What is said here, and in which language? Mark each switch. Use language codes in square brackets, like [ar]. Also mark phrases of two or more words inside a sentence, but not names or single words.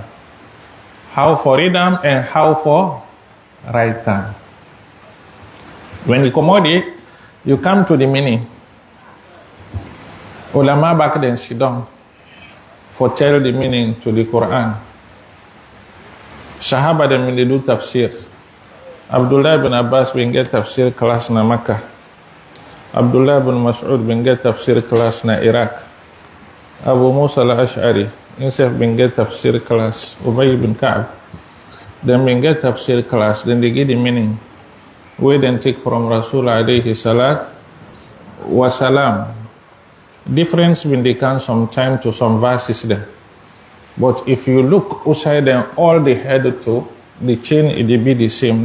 [pcm] How for read them and how for write them. When you commodity, you come to the meaning. Ulama back then sit down for tell the meaning to the Quran. Sahaba them they do tafsir. Abdullah bin Abbas bin get tafsir class na Makkah. Abdullah bin Mas'ud bin get tafsir class na Iraq. Abu Musa al-Ash'ari himself bin get tafsir class. Ubay bin Ka'ab then bin get tafsir class. Then they give the meaning. We then take from Rasul [ar] عليه الصلاة والسلام. [pcm] Difference when they come some time to some verses there. But if you look outside them, all they had to, the chain it be the same.